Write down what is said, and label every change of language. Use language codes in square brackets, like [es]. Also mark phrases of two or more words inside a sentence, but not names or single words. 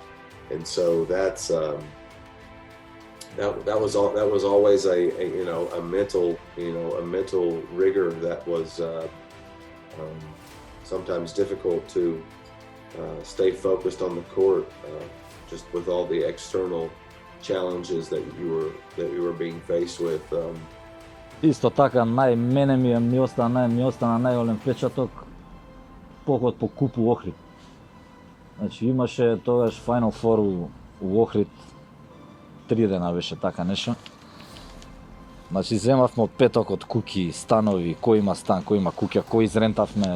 [en] And so that's that was always a mental rigor that was sometimes difficult to stay focused on the court, just with all the external challenges that you were being faced with. [mk] Исто така, мене ми остана најголем впечаток поход по купу Охрид. Значи имаше тогаш Final Four у Охрид, 3 дена беше така нешто. Значи земавме од петок од куки, станови, кој има стан, кој има куќа, кој изрентавме.